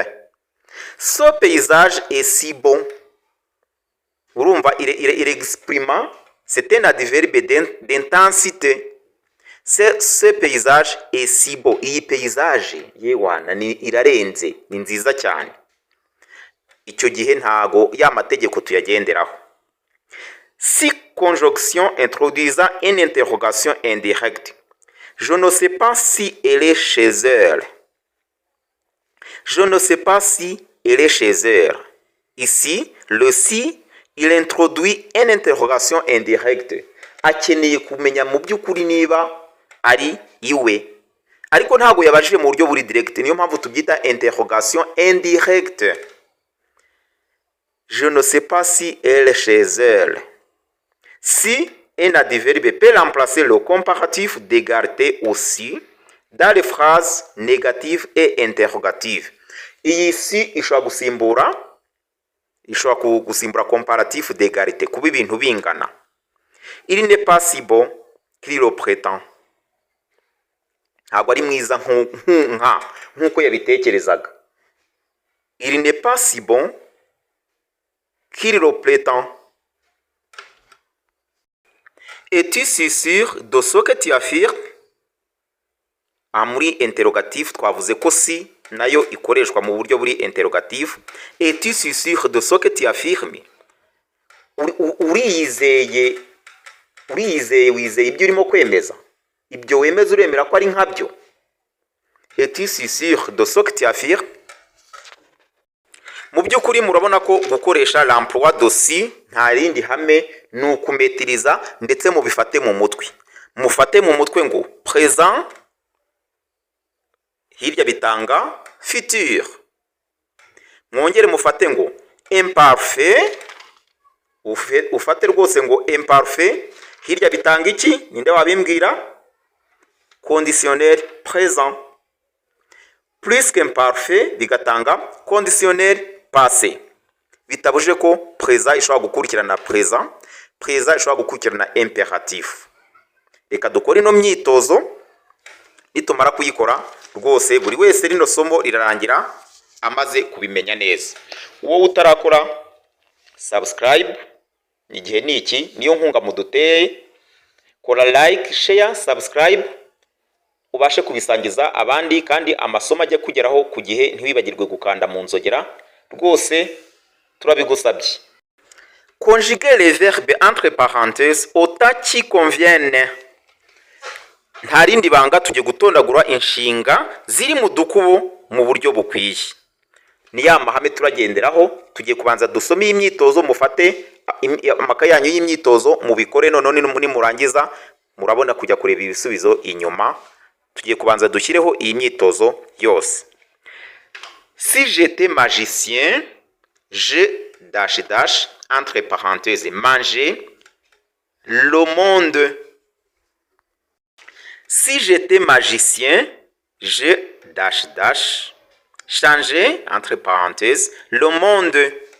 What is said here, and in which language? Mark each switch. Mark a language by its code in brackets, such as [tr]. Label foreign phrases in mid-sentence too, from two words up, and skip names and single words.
[fr] Ce paysage est si bon. Urumva il exprime, c'est un adverbe d'intensité. Ce paysage est si beau. [rw] Iyi paysage yewana ni irarenze, ni nziza cyane. Icyo gihe ntago ya mategeko tuyagenderaho. [fr] Si conjonction introduisant une interrogation indirecte. Je ne sais pas si elle est chez elle. Je ne sais pas si elle est chez elle. Ici, le si, il introduit une interrogation indirecte. [rw] Akeneye kumenya mu by'ukuri niba ari iwe. Ariko ntago yabajije mu buryo buri direct. Niyo mpamvu tubyita [fr] interrogation indirecte. Je ne sais pas si elle est chez elle. Si un adverbe peut remplacer le comparatif d'égalité aussi dans les phrases négatives et interrogatives. [rw] Iyi si ishobora gusimbura [fr] comparatif d'égalité [rw] kuba ibintu bingana. [fr] Il n'est pas si bon qu'il le prétend. [rw] Ntabwo ari mwiza nk'uko yabitekerezaga. [fr] Il n'est pas si bon qu'il le prétend. Es-tu si sûr de ce que tu affirmes? [rw] aha muri interrogatif twavuze ko si nayo ikoreshwa mu buryo buri interrogatif. [fr] Es-tu sûr de ce que tu affirmes? [rw] Uriyizeye wizeye ibyo urimo kwemeza, ibyo wemeza uremera ko ari nkabyo. [fr] Es-tu sûr de ce que tu affirmes? [rw] Mu by'ukuri murabona ko gukoresha [fr] l'emploi de si [rw] nta rindi hame ni ukumetiriza, ndetse mubifate mu mutwe. Mufate mu mutwe ngo présent hirya bitanga futur. Mwongere mufate ngo imparfait, ufate rwose ngo imparfait hirya bitanga iki? Ninde wabimbwira? [fr] Conditionnel présent. Plus qu'imparfait bigatanga conditionnel passé. [rw] Bitabuje ko présent ishobora gukurikirana présent, présent ishobora gukurikirana imperatif. Reka dukore ino myitozo, nitumara kuyikora rwose buri wese rino somo rirarangira amaze kubimenya neza. Wowe utarakora subscribe, igihe niki niyo nkunga muduteye. Kora [en] like, share, subscribe [rw] ubashe kubisangiza abandi, kandi amasomo ajya kugeraho ku gihe, ntiwibagirwe gukanda mu nzogera rwose turabigusabye. [fr] Conjuguer les verbes entre parenthèses au temps qui convienne. [rw] Nta rindi banga, tujye gutondagura inshinga ziri mu dukubo mu buryo bukwiye. Ni ya mahame turagenderaho. Tugiye kubanza dusome imyitozo, mufate amakaye yanyu y'imyitozo mubikore, none murangiza murabona kujya kureba ibisubizo inyuma. Tugiye kubanza dushyireho iyi myitozo yose. [fr] Si j'étais magicien, je [en] dash dash [fr] entre parenthèses manger le monde. Si j'étais magicien, je [en] dash dash [fr] changer entre parenthèses le monde.